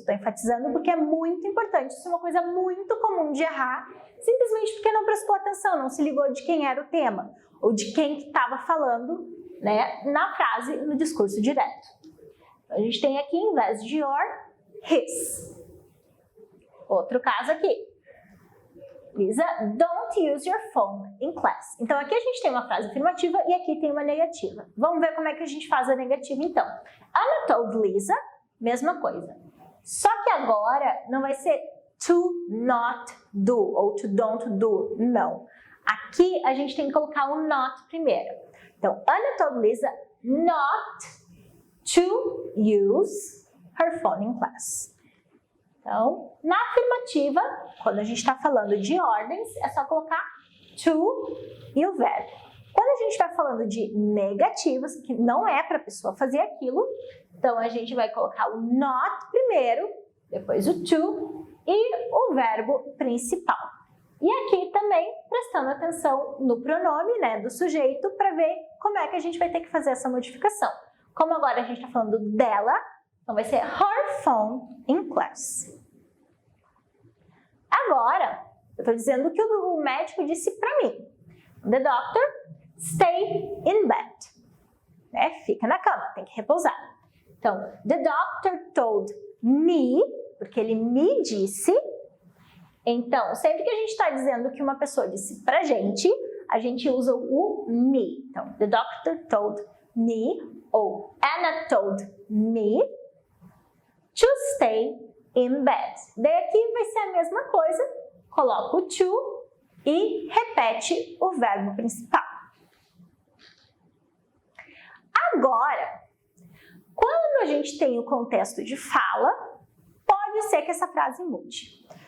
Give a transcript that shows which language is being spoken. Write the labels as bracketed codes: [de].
[pt] Estou enfatizando porque é muito importante. Isso é uma coisa muito comum de errar, simplesmente porque não prestou atenção, não se ligou de quem era o tema, ou de quem estava falando, né, na frase, no discurso direto. A gente tem aqui, em vez de your, his. Outro caso aqui. [en] Lisa, don't use your phone in class. [pt] Então, aqui a gente tem uma frase afirmativa e aqui tem uma negativa. Vamos ver como é que a gente faz a negativa, então. [en] Anna told Lisa, [pt] mesma coisa. Só que agora não vai ser to not do ou to don't do, não. Aqui a gente tem que colocar o not primeiro. [en] Então, Anna told Lisa not to use her phone in class. [pt] Então, na afirmativa, quando a gente está falando de ordens, é só colocar to e o verbo. Quando a gente está falando de negativas, que não é para a pessoa fazer aquilo, então a gente vai colocar o not primeiro, depois o to e o verbo principal. E aqui também prestando atenção no pronome, né, do sujeito, para ver como é que a gente vai ter que fazer essa modificação. Como agora a gente está falando dela, então vai ser [en] her phone in class. [pt] Agora, eu estou dizendo o que o médico disse para mim. [en] The doctor, stay in bed. Né? [pt] Fica na cama, tem que repousar. Então, [en] the doctor told me, [pt] porque ele me disse. Então, sempre que a gente está dizendo que uma pessoa disse pra gente, a gente usa o me. [en] Então, the doctor told me, ou Anna told me to stay in bed. [pt] Daí aqui vai ser a mesma coisa, coloca o to e repete o verbo principal. Agora, quando a gente tem o contexto de fala, pode ser que essa frase mude.